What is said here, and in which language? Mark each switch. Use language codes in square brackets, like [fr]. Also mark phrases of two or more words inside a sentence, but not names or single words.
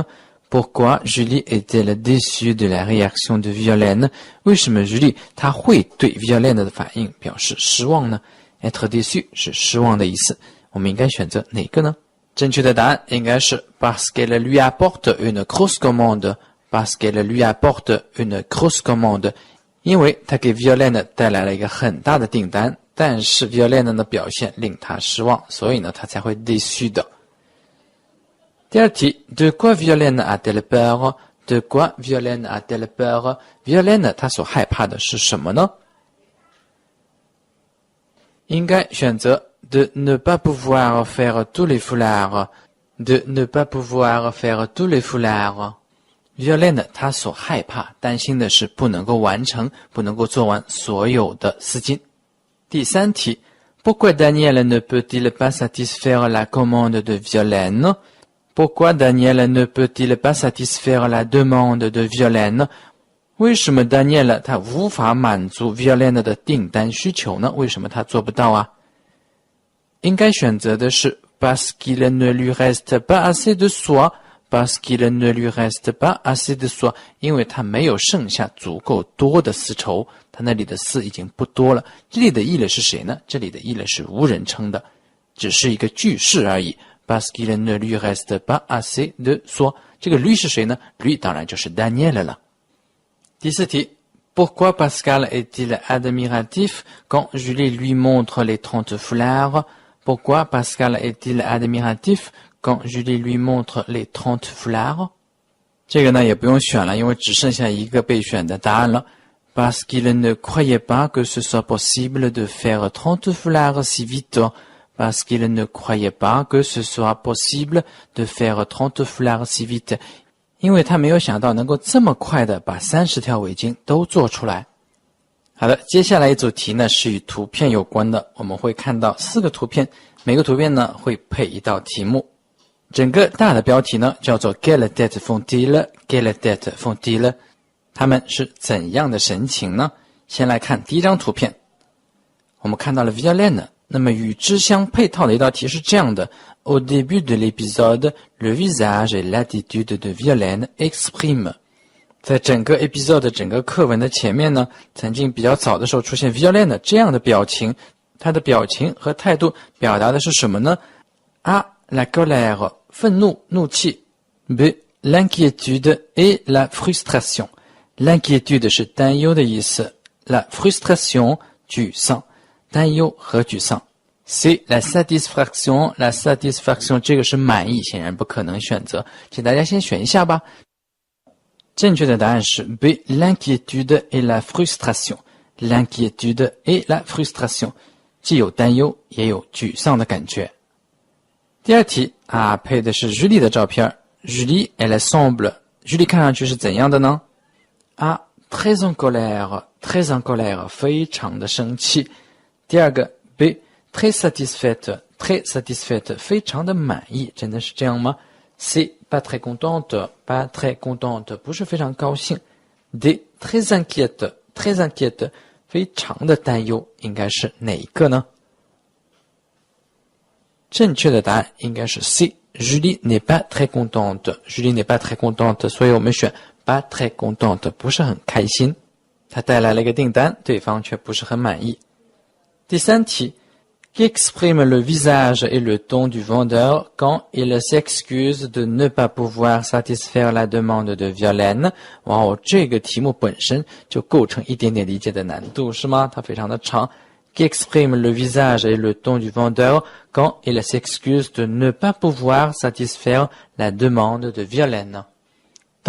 [fr] Pourquoi Julie est-elle déçue de la réaction de Violaine? [zh] 为什么 Julie 她会对 Violaine 的反应表示失望呢？ [fr] être déçu [zh] 是失望的意思，我们应该选择哪个呢？正确的答案应该是 [fr] Parce qu'elle lui apporte une grosse commande. Parce qu'elle lui apporte une grosse commande. [zh] 因为她给 Violaine 带来了一个很大的订单。但是 Violaine 的表现令他失望，所以呢，他才会 déçu 的。第二题 [fr] ，De quoi Violaine a-t-elle peur? De quoi Violaine a-t-elle peur? [zh] Violaine 他所害怕的是什么呢？应该选择 [fr] de ne pas pouvoir faire tous les foulards. De ne pas pouvoir faire tous les foulards. [zh] Violaine 他所害怕、担心的是不能够完成、不能够做完所有的丝巾。第三题 [fr] Pourquoi Daniel ne peut-il pas satisfaire la commande de Violaine? Pourquoi Daniel ne peut-il pas satisfaire la demande de Violaine? [zh] 为什么 Daniel 他无法满足 Violaine 的订单需求呢？为什么他做不到啊？应该选择的是 [fr] Parce qu'il ne lui reste pas assez de soie. Parce qu'il ne lui reste pas assez de soie. [zh] 因为他没有剩下足够多的丝绸。他那里的丝已经不多了。这里的议了是谁呢？这里的议了是无人称的，只是一个句式而已。 [fr] Parce qu'il ne lui reste pas assez de soie。 [zh] 这个 lui 是谁呢？ lui 当然就是 Daniel 了。第四题 [fr] Pourquoi Pascal est-il admiratif quand Julie lui montre les 30 foulards? Pourquoi Pascal est-il admiratif quand Julie lui montre les 30 foulards? [zh] 这个呢也不用选了，因为只剩下一个备选的答案了。 [fr] Parce qu'il ne croyait pas que ce soit possible de faire 30 foulards si vite. Parce qu'il ne croyait pas que ce soit possible de faire 30 foulards si vite. [zh] 因为他没有想到能够这么快的把30条围巾都做出来。好的，接下来一组题呢是与图片有关的，我们会看到4个图片，每个图片呢会配一道题目。整个大的标题呢叫做 [fr] Quelle tête font-ils? Quelle tête font-ils? [zh] 他们是怎样的神情呢？先来看第一张图片，我们看到了 Violaine， 那么与之相配套的一道题是这样的 [fr] Au début de l'épisode, le visage et l'attitude de Violaine expriment。 [zh] 在整个 episode 整个课文的前面呢，曾经比较早的时候出现 Violaine 这样的表情，他的表情和态度表达的是什么呢？ A. [fr] La colère， [zh] 愤怒、怒气。 B. [fr] L'inquiétude et la frustration。L'inquiétude [zh] 是担忧的意思 ， [fr] la frustration [zh] 沮丧，担忧和沮丧。 [fr] C la satisfaction，la satisfaction [zh] 这个是满意，显然不可能选择，请大家先选一下吧。正确的答案是 [fr] B l'inquiétude et la frustration。L'inquiétude et la frustration [zh] 既有担忧也有沮丧的感觉。第二题啊，配的是 Julie 的照片 ， [fr] Julie elle semble， [zh] Julie 看上去是怎样的呢？ [fr] A. Très en colère, très en colère， [zh] 非常的生气。第二个 [fr] B. Très satisfaite, très satisfaite， [zh] 非常的满意，真的是这样吗？ C. [fr] Pas très contente, pas très contente， [zh] 不是非常高兴。D. [fr] Très inquiète, très inquiète， [zh] 非常的担忧，应该是哪一个呢？正确的答案应该是 C。 [fr] Julie n'est pas très contente, Julie n'est pas très contente， [zh] 所以我们选 [fr] pas très contente， [zh] 不是很开心。他带来了一个订单，对方却不是很满意。第三题 [fr] Qui exprime le visage et le ton du vendeur quand il s'excuse de ne pas pouvoir satisfaire la demande de Violaine？ [zh] 哇哦，这个题目本身就构成一点点理解的难度，是吗？它非常的长。 [fr] Qui exprime le visage et le ton du vendeur quand il s'excuse de ne pas pouvoir satisfaire la demande de Violaine？